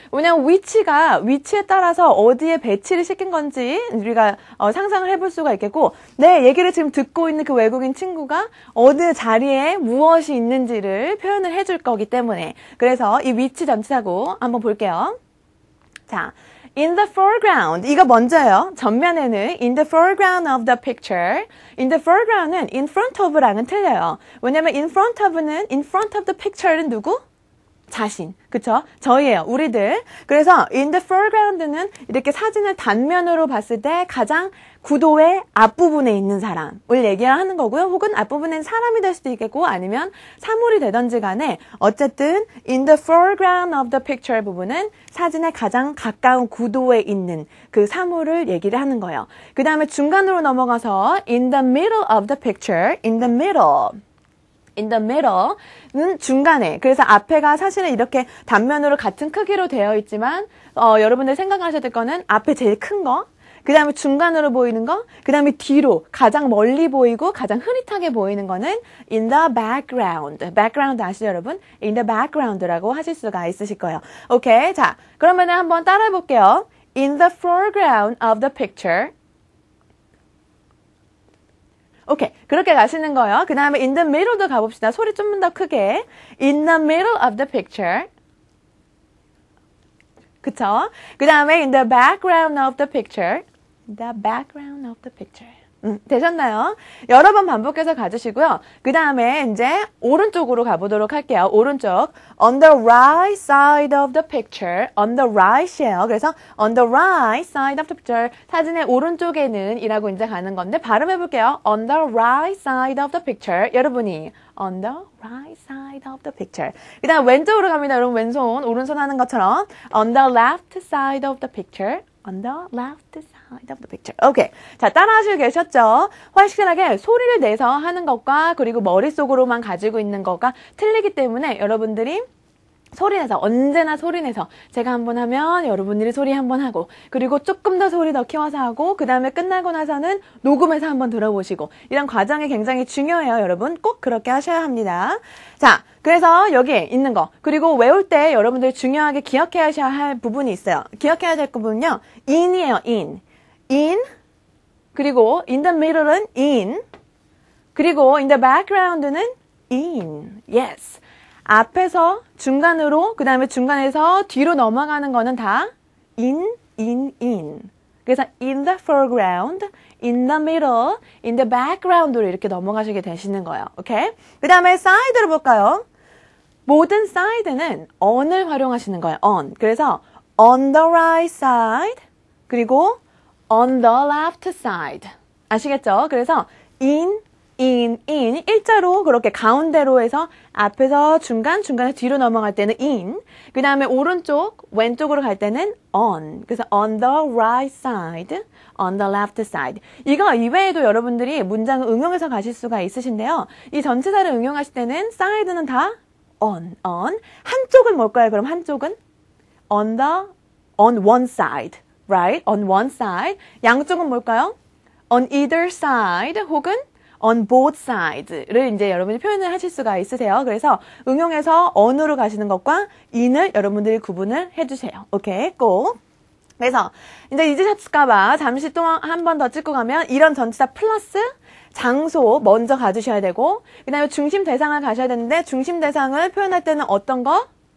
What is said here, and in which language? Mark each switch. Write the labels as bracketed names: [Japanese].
[Korean] 왜냐면 위치에 따라서 어디에 배치를 시킨 건지 우리가 상상을 해볼 수가 있겠고 내 얘기를 지금 듣고 있는 그 외국인 친구가 어느 자리에 무엇이 있는지를 표현을 해줄 거기 때문에 그래서 이 위치 전치사구 한번 볼게요. 자, [English] in the foreground [Korean] 이거 먼저요. 전면에는 [English] in the foreground of the picture in the foreground은 in front of랑은 틀려요. [Korean] 왜냐면 [English] in front of는 in front of the picture는 누구? [Korean] 자신, 그쵸? 저희예요, 우리들. 그래서 [English] in the foreground [Korean] 는 이렇게 사진을 단면으로 봤을 때 가장 구도의 앞부분에 있는 사람을 얘기를 하는 거고요. 혹은 앞부분엔 사람이 될 수도 있겠고 아니면 사물이 되든지 간에 어쨌든 [English] in the foreground of the picture [Korean] 부분은 사진의 가장 가까운 구도에 있는 그 사물을 얘기를 하는 거예요. 그 다음에 중간으로 넘어가서 [English] in the middle of the picture, in the middle는 중간에. [Korean] 그래서 앞에가 사실은 이렇게 단면으로 같은 크기로 되어 있지만 여러분들 생각하셔야 될 거는 앞에 제일 큰 거, 그 다음에 중간으로 보이는 거, 그 다음에 뒤로 가장 멀리 보이고 가장 흐릿하게 보이는 거는 in the background. background 아시죠 여러분? [English] in the background [Korean] 라고 하실 수가 있으실 거예요. 오케이. 자, 그러면은 한번 따라해 볼게요. [English] in the foreground of the picture. [Korean] 오케이. 그렇게 가시는 거예요. 그 다음에 in the middle도 가봅시다. 소리 좀 더 크게. [English] in the middle of the picture. [Korean] 그쵸? [English] 그 다음에 in the background of the picture. the background of the picture. [Korean] 되셨나요? 여러 번 반복해서 가주시고요. 그 다음에 이제 오른쪽으로 가보도록 할게요. 오른쪽. [English] on the right side of the picture. on the right이에요. 그래서 on the right side of the picture. [Korean] 사진의 오른쪽에는 이라고 이제 가는 건데 발음해볼게요. [English] on the right side of the picture. [Korean] 여러분이 [English] on the right side of the picture. [Korean] 그 다음 왼쪽으로 갑니다. 여러분 왼손, 오른손 하는 것처럼 [English] on the left side of the picture. on the left side of the picture. [Korean] 오케이. 자, 따라하시고 계셨죠? 확실하게 소리를 내서 하는 것과 그리고 머릿속으로만 가지고 있는 것과 틀리기 때문에 여러분들이 소리내서 언제나 소리내서 제가 한번 하면 여러분들이 소리 한번 하고 그리고 조금 더 소리 더 키워서 하고 그 다음에 끝나고 나서는 녹음해서 한번 들어보시고 이런 과정이 굉장히 중요해요. 여러분 꼭 그렇게 하셔야 합니다. 자, 그래서 여기에 있는 거 그리고 외울 때 여러분들 중요하게 기억해야 할 부분이 있어요. 기억해야 될 부분은요. in이에요. [English] in 그리고 in the middle은 in 그리고 in the background는 in. yes. [Korean] 앞에서 중간으로 그 다음에 중간에서 뒤로 넘어가는 거는 다 in. [English] 그래서 in the foreground, in the middle, in the background로 [Korean] 이렇게 넘어가시게 되시는 거예요. 오케이? 그 다음에 side를 볼까요? 모든 side는 on을 활용하시는 거예요. [English] on. 그래서 on the right side 그리고 on the left side. [Korean] 아시겠죠? 그래서 in 일자로 그렇게 가운데로 해서 앞에서 중간에 뒤로 넘어갈 때는 in, 그 다음에 오른쪽, 왼쪽으로 갈 때는 on. [English] 그래서 on the right side, on the left side. [Korean] 이거 이외에도 여러분들이 문장을 응용해서 가실 수가 있으신데요. 이 전치사를 응용하실 때는 side는 다 on. 한쪽은 뭘까요? 그럼 한쪽은 [English] on one side, right? on one side. [Korean] 양쪽은 뭘까요? [English] on either side [Korean] 혹은 [English] on both sides [Korean] 를 이제 여러분이 표현을 하실 수가 있으세요. 그래서 응용해서 on으로 가시는 것과 in을 여러분들이 구분을 해주세요. 오케이, 꼭. 그래서 이제 잊으셨을까봐 잠시 동안 한 번 더 찍고 가면 이런 전치사 플러스 장소 먼저 가주셔야 되고, 그 다음에 중심 대상을 가셔야 되는데 중심 대상을 표현할 때는 어떤 거?